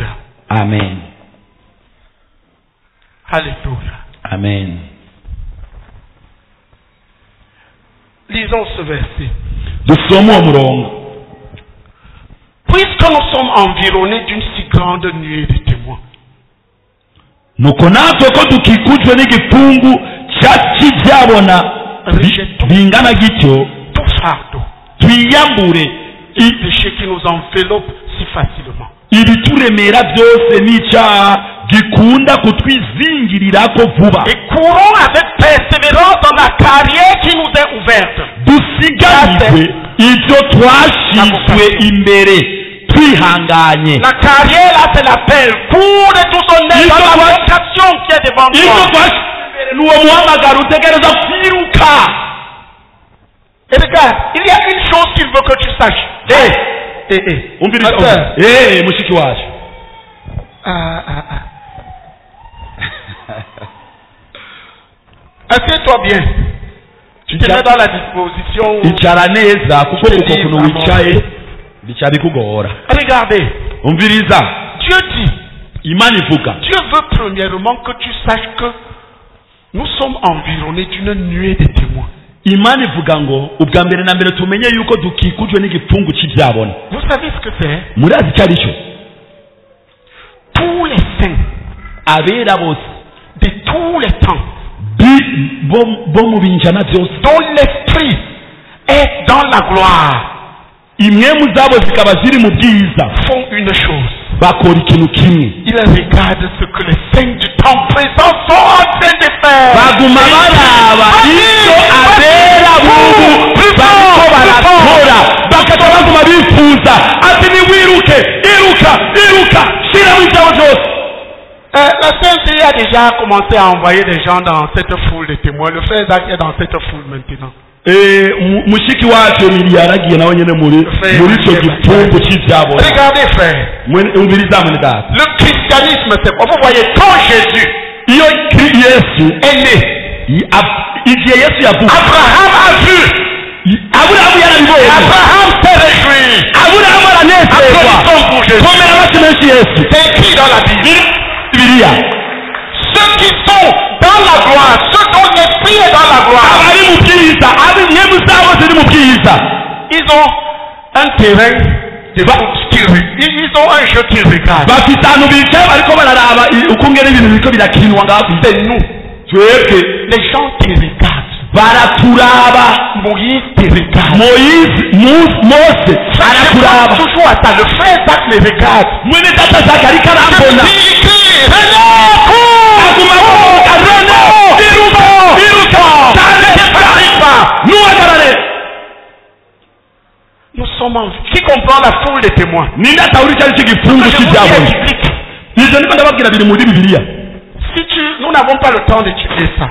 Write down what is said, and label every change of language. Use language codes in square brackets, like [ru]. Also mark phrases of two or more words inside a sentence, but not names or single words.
[fr] Amen. Alléluia. Amen. Lisons ce verset. Puisque nous sommes environnés d'une si grande nuée de témoins. [rn] Nuko natwe ko dukikujwe n'igifungu cy'ibyabona bingana gityo [fr] tout fardeau, [rn] twiyambure [fr] péché qui nous enveloppe si facilement, [rn] ibituremera byose n'icyaha gikunda kutwizingirirako vuba, [fr] et courons avec persévérance dans la carrière qui nous est ouverte. [rn] Dusiganirwe ibyo twashyizwe imbere. [fr] La carrière là, c'est l'appel pour de tout son aide dans la vocation qui est devant toi. Et regarde, il y a une chose qu'il veut que tu saches. Assieds-toi bien. Tu te mets dans la disposition. Regardez. umviriza Dieu dit, [rn] imana ivuga [fr] Dieu veut premièrement que tu saches que nous sommes environnés d'une nuée de témoins. [rn] imana ivuga ngo ubwa mbere na mbere tumenye yuko dukikujwe n'igipfungu cy'ibyabona. [fr] Vous savez ce que c'est? [rn] murazi icyo ari cyo? [fr] Tous les saints [rn] abera bose [fr] de tous les temps [rn] bo mu binjana byose [fr] dont l'esprit est dans la gloire [rn] imwe mu zabo zikaba ziri mu bwiza [fr] font une chose. [rn] bakora ikintu kimwe. [fr] Ils regardent ce que les saints du temps présent sont en train de faire. [rn] baguma baraba ibyo abera bubu bariko barakora bakajya baguma bifuza ati niwiruke iruka shiraho ibyawe byose. [fr] La CNCI a déjà commencé à envoyer des gens dans cette foule de témoins. Le frère Zach est dans cette foule maintenant. [rn] mushiki wacu Emili yaragiye nawe nyene muri icyo gipfungu cy'ibyabona. [fr] Regardez frère, [rn] umviriza mwene data, [fr] le christianisme c'est quoi? Vous voyez, quand Jésus [rn] iyo Yesu [fr] est né, [rn] igihe Yesu yavuze [fr] Abraham a vu, [rn] Aburahamu yarabibonye, [fr] Abraham s'est réjoui. [rn] Aburahamu aranezerwa. [fr] Applaudissons pour Jésus. [rn] komera amashyi menshi Yesu. [fr] C'est écrit dans la Bible. [rn] Bibiliya [fr] Ceux qui sont dans la gloire, ceux dont l'esprit est dans la gloire, [rn] abari mu bwiza imwe mu zabo ziri mu bwiza [fr] ils ont un terrain de foot ils ont un jeu qu'ils regardent. [rn] bafite ahantu bicaye bariko bararaba ukungene ibintu biriko birakinwa ngaho. [fr] C'est nous, [rn] twebwe [fr] les gens qui regardent. [rn] baraturaba. [fr] Moïse te regarde. [rn] Mose arakuraba. [fr] Toujours à ça, le frère Zach les regarde. [rn] mwene data Zach ariko arambona. [fr] Nous sommes en vie. Qui comprend la foule des témoins? Nous n'avons pas le temps d'étudier ça.